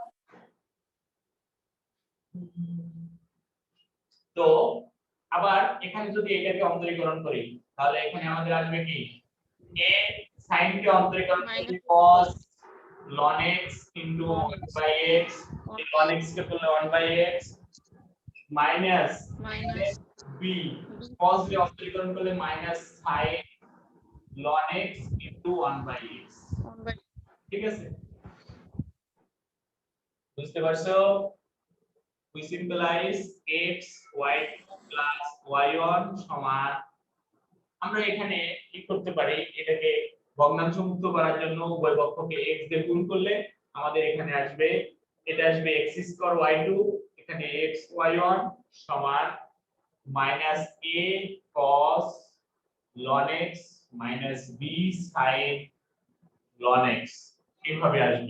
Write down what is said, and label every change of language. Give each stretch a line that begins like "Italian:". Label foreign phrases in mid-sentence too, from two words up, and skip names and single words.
Bangla: তো আবার এখানে যদি এটাকে অন্তরীকরণ করি তাহলে এখানে আমাদের আসবে কি a sin কে অন্তরীকরণ করলে
English: cos ln x into 1/x,
Bangla: এই ln x কে করলে
English: 1/x minus
Bangla: মাইনাস b cos কে অন্তরীকরণ করলে
English: minus sin ln x into 1/x।
Bangla: ঠিক আছে, বুঝতে পারছো?
English: we symbolize x y2 plus y1
Bangla: সমান, আমরা এখানে কি করতে পারি, এটাকে ভগ্নাংশ মুক্ত করার জন্য উভয় পক্ষকে x দিয়ে গুণ করলে আমাদের এখানে আসবে, এটা আসবে x স্কয়ার y2, এখানে x y1 সমান
English: minus a cos ln x
Bangla: minus b sin ln x, এইভাবে আসবে।